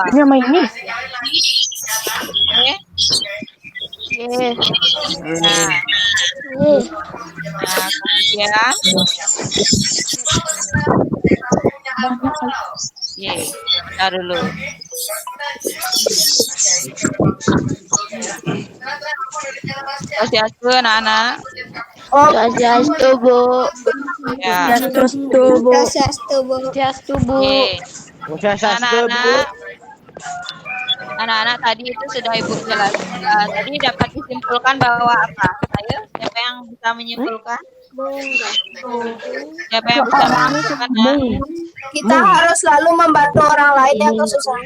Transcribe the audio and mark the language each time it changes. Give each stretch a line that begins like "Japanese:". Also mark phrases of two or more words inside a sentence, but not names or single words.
Indonesian: Ini sama ini. Kemudian bentar dulu. Swastiastu, anak-anak. Swastiastu, Bu. Ya. Swastiastu, Bu. Swastiastu, Bu. Anak-anak tadi itu sudah Ibu jelaskan. Tadi dapat disimpulkan bahwa apa? Ayo, siapa yang bisa menyimpulkan? Siapa yang bisa menyimpulkan? Kita harus selalu membantu orang lain yang kesusahan.